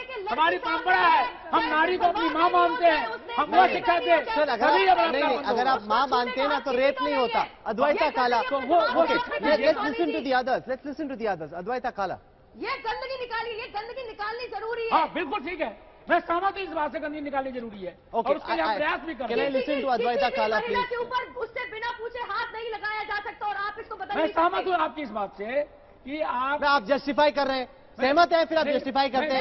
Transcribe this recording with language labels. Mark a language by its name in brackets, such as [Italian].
[Hindi] हमारी परंपरा है, हम नारी को अपनी माँ मानते हैं, हम वो शिक्षा दे। सर अगर आप माँ मानते हैं ना तो रेप नहीं होता। [English] Advaita Kala, let's listen to the others. [Hindi] Advaita काला, ये गंदगी निकालनी जरूरी है। हाँ बिल्कुल ठीक है, मैं सहमत हूँ, इस बात से गंदगी निकालनी जरूरी है। और उसके लिए हम प्रयास भी कर रहे हैं। [English] Listen to Advaita Kala please. [Hindi] के ऊपर उससे बिना पूछे हाथ नहीं लगाया जा सकता और आप इसको बता। मैं सहमत हूँ आपकी इस बात से कि आप जस्टिफाई कर रहे हैं, सहमत है, फिर आप जस्टिफाई करते हैं।